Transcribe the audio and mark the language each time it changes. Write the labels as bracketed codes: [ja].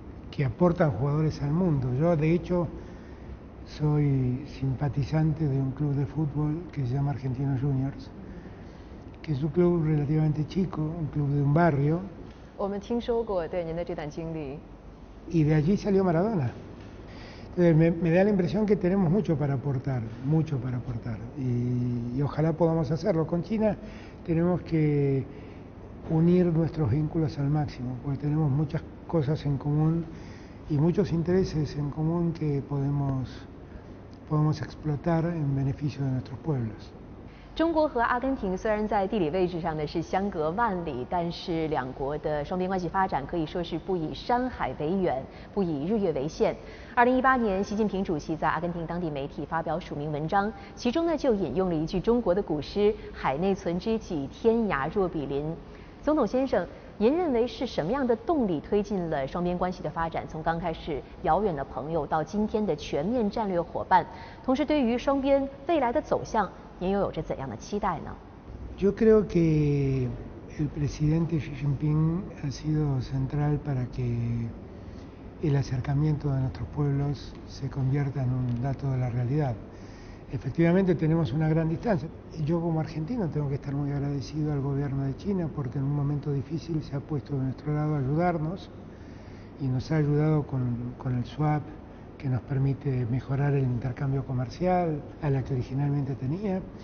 [es] que aportan jugadores al mundo. Yo, de hecho, soy simpatizante de un club de fútbol que se llama Argentinos Juniors, que es un club relativamente chico, un club de un barrio. [zh] 我们听说过对您的这段经历。 [es] Y de allí salió Maradona. Entonces me da la impresión que tenemos mucho para aportar, y ojalá podamos hacerlo. Con China tenemos que unir nuestros vínculos al máximo, porque tenemos muchas cosas en común y muchos intereses en común que podemos explotar en beneficio de nuestros pueblos. [zh] 中国和阿根廷虽然在地理位置上呢是相隔万里，但是两国的双边关系发展可以说是不以山海为远，不以日月为限。 2018年，习近平主席在阿根廷当地媒体发表署名文章，其中呢就引用了一句中国的古诗“海内存知己，天涯若比邻”。总统先生，您认为是什么样的动力推进了双边关系的发展？从刚开始遥远的朋友到今天的全面战略伙伴，同时对于双边未来的走向，您又有着怎样的期待呢？ [es] Yo creo que el presidente Xi Jinping ha sido central para que el acercamiento de nuestros pueblos se convierta en un dato de la realidad. Efectivamente tenemos una gran distancia. Yo como argentino tengo que estar muy agradecido al gobierno de China porque en un momento difícil se ha puesto de nuestro lado a ayudarnos y nos ha ayudado con el swap que nos permite mejorar el intercambio comercial a la que originalmente tenía.